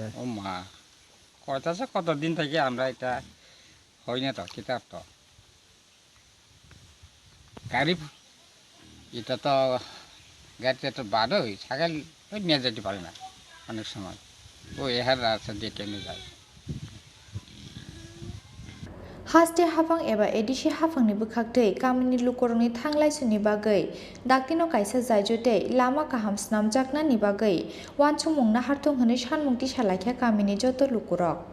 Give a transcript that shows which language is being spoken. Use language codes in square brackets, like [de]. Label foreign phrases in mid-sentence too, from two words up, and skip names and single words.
[bn] ও মা, কয়টাছে কতদিন থেকে আমরা এটা হয় না তো কিতাব তো গাড়ি, এটা তো গাড়িতে তো বাদই ছাগল নিয়ে যেতে পারে না অনেক সময়, ওই এহার রাস্তা দিয়ে কেমনি যায়। [brx] हास्टे हाफां एबा एडिसि हाफांनि बुखागदै गामिनि लुकरंनि थांलायसुनि बागै दाक्तिनो कायसा जायजुते लामा काहाम स्नामजाकनानि बागै वानसुमुंना हारथुं हनै सानमुंथि सालायख्या गामिनि जत लुकरक।